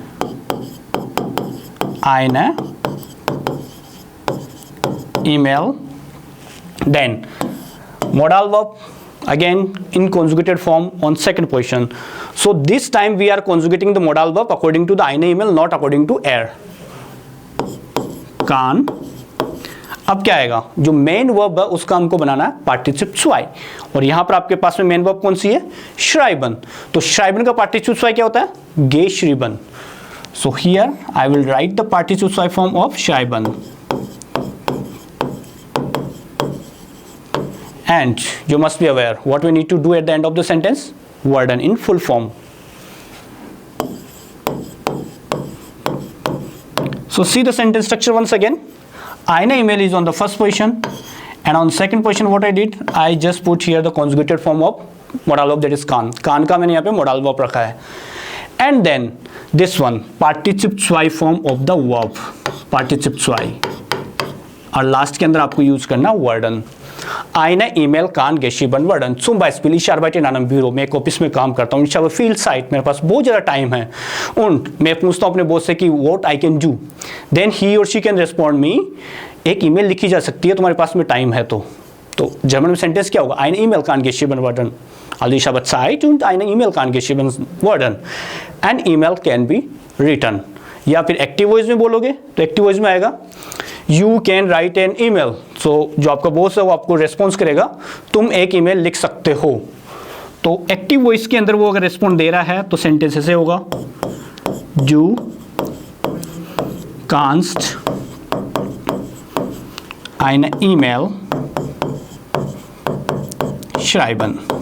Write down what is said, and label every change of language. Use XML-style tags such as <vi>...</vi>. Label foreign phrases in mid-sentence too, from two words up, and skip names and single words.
<de>Eine email,</de> <en>then modal verb again in conjugated form on second position. So this time we are conjugating the modal verb according to the</en> <de>eine email,</de> <en>not according to kann.</en> <hi>अब क्या आएगा? जो</hi> <en>main verb</en> <hi>है उसका हमको बनाना है</hi> <de>Partizip zwei.</de> <hi>और यहाँ पर आपके पास में</hi> <en>main verb</en> <hi>कौन सी है? schreiben. तो schreiben का</hi> <de>Partizip zwei</de> <hi>क्या होता है?</hi> <de>geschrieben.</de> <en>So here I will write the participle zwei form of schreiben. And you must be aware what we need to do at the end of the sentence. Werden in full form. So see the sentence structure once again.</en> <de>Eine email</de> <en>is on the first position And on second position what I did, I just put here the conjugated form of modal verb, that is can.</en> <hi>can का मैंने यहाँ पे</hi> <en>modal verb</en> <hi>रखा है.</hi> <en>And then this one, participle zwei form of the verb, participle zwei.</en> <hi>और लास्ट के अंदर आपको यूज करना वर्डन.</hi> <de>Eine E-Mail kann geschrieben werden. Zum Beispiel, ich arbeite in einem Büro,</de> <hi>मैं एक ऑफिस में काम करता हूँ,</hi> <de>ich habe viel Zeit,</de> <hi>मेरे पास बहुत ज़्यादा टाइम है, und मैं पूछता हूँ अपने बॉस से कि</hi> <en>what I can do, then he or she can respond me,</en> <hi>एक ईमेल लिखी जा सकती है तुम्हारे पास में टाइम है तो जर्मन में सेंटेंस क्या होगा,</hi> <de>eine E-Mail kann geschrieben werden. Also ich habe Zeit und eine E-Mail kann geschrieben werden.</de> <en>An email can be written.</en> <hi>या फिर</hi> <en>active voice</en> <hi>में बोलोगे तो</hi> <en>active voice</en> <hi>में आएगा</hi> <en>you can write an email.</en> <hi>सो जो आपका बॉस है वो आपको रेस्पॉन्स करेगा, तुम एक ईमेल लिख सकते हो. तो</hi> <en>active voice</en> <hi>के अंदर वो अगर रेस्पॉन्ड दे रहा है तो सेंटेंस ऐसे होगा,</hi> <de>du kannst eine E-Mail schreiben.</de>